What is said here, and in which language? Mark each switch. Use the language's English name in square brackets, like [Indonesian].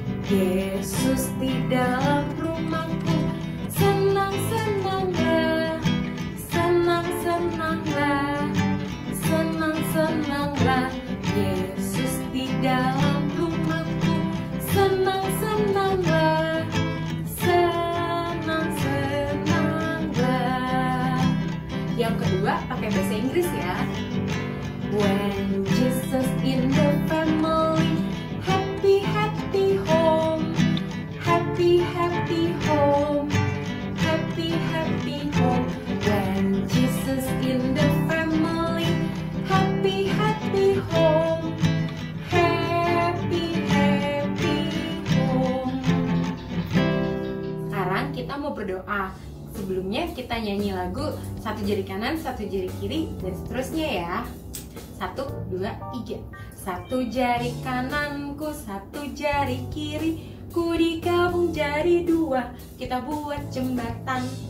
[Indonesian] Yesus di dalam rumahku, senang-senanglah, senang-senanglah, senang-senanglah. Yesus di dalam rumahku, senang-senanglah, senang-senanglah. Yang kedua pakai bahasa Inggris ya. [English] When Jesus in the family, happy happy home, happy happy home, happy happy home. When Jesus in the family, happy happy home, happy happy home. [Indonesian] Sekarang kita mau berdoa. Sebelumnya kita nyanyi lagu satu jari kanan, satu jari kiri, dan seterusnya ya. 1, 2, 3. Satu jari kananku, satu jari kiri, ku digabung jadi 2, kita buat jembatan.